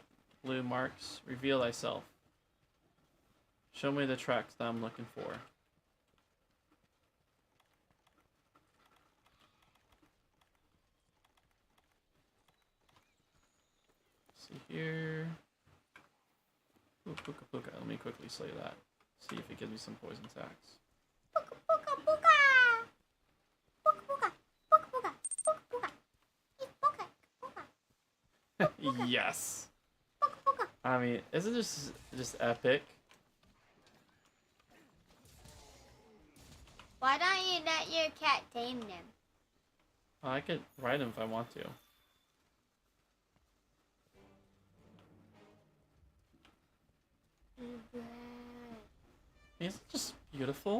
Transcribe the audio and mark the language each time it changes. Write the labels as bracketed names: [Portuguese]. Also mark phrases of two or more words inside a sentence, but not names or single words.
[English] Blue marks. Reveal thyself. Show me the tracks that I'm looking for. See here. Ooh, puka puka. Let me quickly slay that. See if it gives me some poison sacks. Puka puka puka. Puka puka. Puka puka. Puka puka. Eat puka. Puka. Yes. Puka puka. I mean, isn't this just epic? Why don't you let your cat tame them? I could ride him if I want to. Isn't it just beautiful?